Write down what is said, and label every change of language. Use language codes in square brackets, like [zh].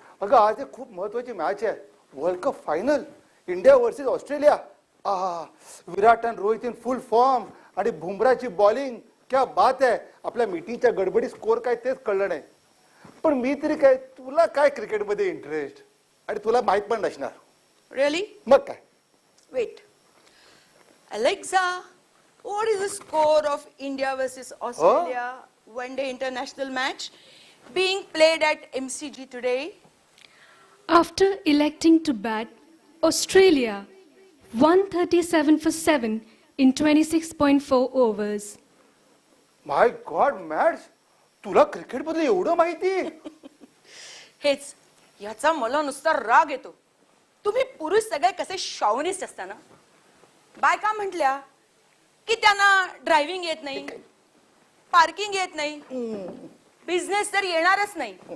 [mr] अगं आज एक खूप महत्वाची मॅच आहे, world cup final, India versus Australia. विराट आणि रोहित [en] in full form [mr] आणि बुमराची बॉलिंग. [hi] क्या बात [mr] आहे. आपल्या मीटिंगच्या गडबडी स्कोर काय तेच कळलं नाही. पण मी तरी काय, तुला काय क्रिकेटमध्ये इंटरेस्ट, आणि तुला माहित पण नसणार. रिअली? मग काय. [en] Wait, Alexa, what is the score of India versus Australia one-day international match being played at MCG today? After electing to bat, Australia 137 for 7 in 26.4 overs. My god [mr] मॅड्स, तुला क्रिकेटबद्दल एवढं माहिती? हेच, याचा मला नुसता राग येतो. तुम्ही पुरुष सगळे कसे शॉवनिस्ट असताना. बायका म्हटल्या की त्यांना ड्रायव्हिंग येत नाही, पार्किंग येत नाही, बिझनेस तर येणारच नाही.